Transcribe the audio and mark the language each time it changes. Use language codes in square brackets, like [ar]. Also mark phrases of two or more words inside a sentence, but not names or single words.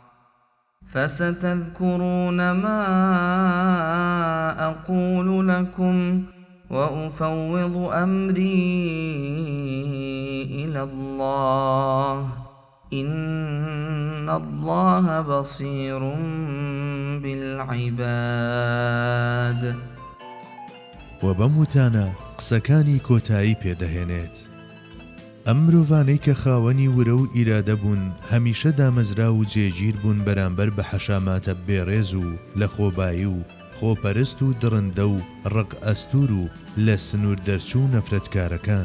[ar] فستذكرون ما أقول لكم وأفوض أمري إلى الله إن الله بصير بالعباد. [ckb] وبموتانا قسەکانی کۆتایی پێدەهێنێت. ئەم مرۆڤانەی کە خاوەنی ورە و ئیرادە بوون هەمیشە دامەزرا و جێگیر بوون بەرامبەر بە حەشاماتە بێڕێز و لە خۆبایی و خۆپەرست و دڕندە و ڕق ئەستور و لە سنوور دەرچوو نەفرەتکارەکان.